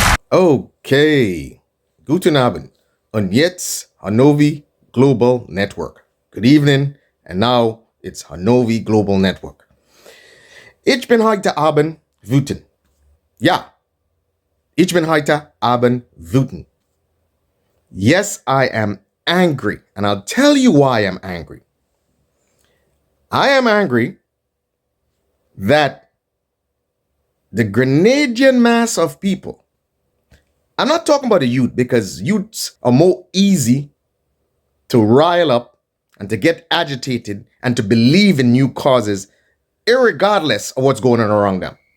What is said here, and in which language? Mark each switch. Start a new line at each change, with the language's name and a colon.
German: Okay, guten Abend und jetzt Hanovi Global Network.
English: Good evening, and now it's Hanovi Global Network.
German: Ich bin heute Abend wütend. Ja, ich bin heute Abend wütend.
English: Yes, I am angry, and I'll tell you why I'm angry. I am angry that the Grenadian mass of people, I'm not talking about the youth because youths are more easy to rile up and to get agitated and to believe in new causes, irregardless of what's going on around them.